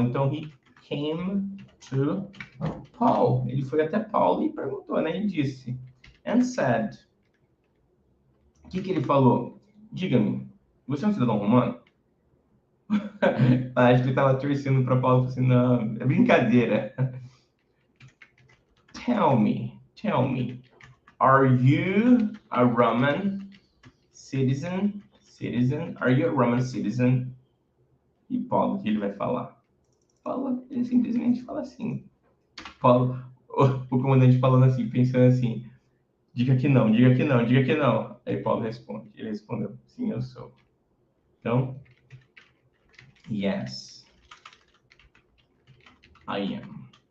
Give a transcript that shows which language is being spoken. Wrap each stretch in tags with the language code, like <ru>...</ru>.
<pt>Então,</pt> <en>he came to Paul.</en> <pt>Ele foi até Paulo e perguntou, né? Ele disse,</pt> <en>and said,</en> <pt>o que ele falou? Diga-me, você é um cidadão romano? Acho que ele estava torcendo para Paulo, assim, não, é brincadeira.</pt> <en>Tell me, are you a Roman citizen? Are you a Roman citizen?</en> <pt>E Paulo, o que ele vai falar? Paulo, ele simplesmente fala assim. Paulo, o comandante falando assim, pensando assim, diga que não. Aí Paulo responde, ele respondeu, sim, eu sou. Então,</pt> <en>yes, I am.</en>